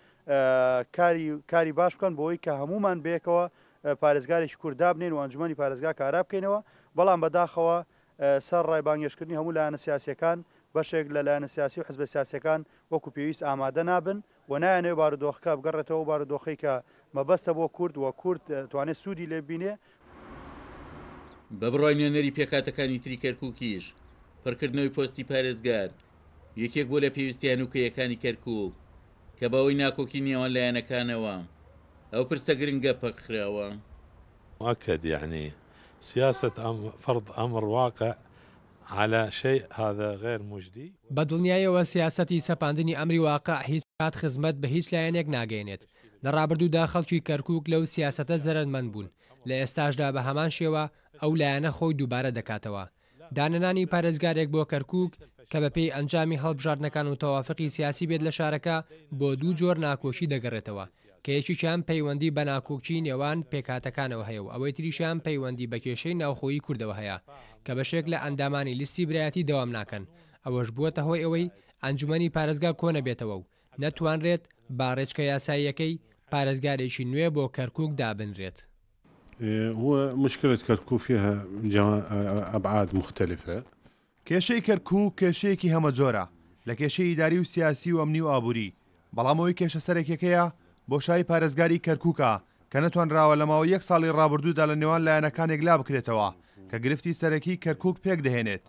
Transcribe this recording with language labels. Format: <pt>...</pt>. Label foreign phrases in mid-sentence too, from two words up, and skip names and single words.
<ckb>کاری باش بکەن بۆی کە هەمومان بێکەوە پارێزگارێکی کووردا بنین و ئەنجومەنی پارێزگا کارا بکەینەوە بەڵام بەداخەوە سەر ڕایبانگێشکردنی هەموو لایەنە سیاسیەکان بەشێک لە لایەنە سیاسی و حزب سیاسیەکان وەکو پێویست ئامادە نابن و نایەنێ بارودۆخەکە بگەڕێتەوە بارودۆخەی کە مەبەستە بۆ کورد و کورد توانێت سوودی لێ بینێ. بە بڕای نوێنەری پێکاتەکانی تری کەرکووکیش پڕکردنەوەی پۆستی پارێزگار یەکێک بۆ لە پێویستیان وکەیەکانی کەرکووک کە بەوەی ناکۆکی نێوان لایەنەکانەوە ئەو پرسە گرنگە پەخراوە.</ckb> <ar>مؤكد يعني سياسة فرض أمر واقع على شيء هذا غير مجدي.</ar> <ckb>بەدڵنیایەوە سیاسەتی سەپاندنی ئەمری واقع هیچ کات خزمەت بە هیچ لایەنێک ناگەێنێت. لە ڕابردوودا خەڵکی کەرکووک لەو سیاسەتە زەرمەند بوون لە ئێستاشدا بە هەمان شێوە ئەو لایەنە خۆی دووبارە دەکاتەوە. دانەنانی پارێزگارێک بۆ کەرکووک کە بەپێی ئەنجامی هەڵبژاردنەکان و تەوافقی سیاسی بێت لە شارەکە بۆ دوو جۆر ناکۆشی دەگەڕێتەوە کە یەکێکیان پەیوەندی بە ناکۆکی نێوان پێکاتەکانەوە هەیە و ئەوەی تریشیان پەیوەندی بە کێشەی ناوخۆیی کوردەوە هەیە کە بەشێک لە ئەندامانی لیستی برایەتی دەوام ناکەن. ئەوەش بووەتە هۆی ئەوەی ئەنجومەنی پارێزگا کۆنە بێتەوە و نەتوانرێت باڕێچکە یاساییەکەی پارێزگارێکی نوێ بۆ کەرکووک دابنرێت.</ckb> <ar>هو مشكلة كركوك فيها أبعاد مختلفة.</ar> <ckb>کێشەی کەرکووک کێشەیەکی هەمە جۆرە لە کێشەی ئیداری و سیاسی و ئەمنی و ئابووری بەڵامەوەی کێشە سەرێکەکەیە بۆ شای پارێزگاری کەرکووکە کە نەتوانراوە لەماوە یەک ساڵی ڕابردوودا لە نێوان لایەنەکانێک لا بکرێتەوە کە گرفتی سەرەکی کەرکووک پێک دەهێنێت.</ckb>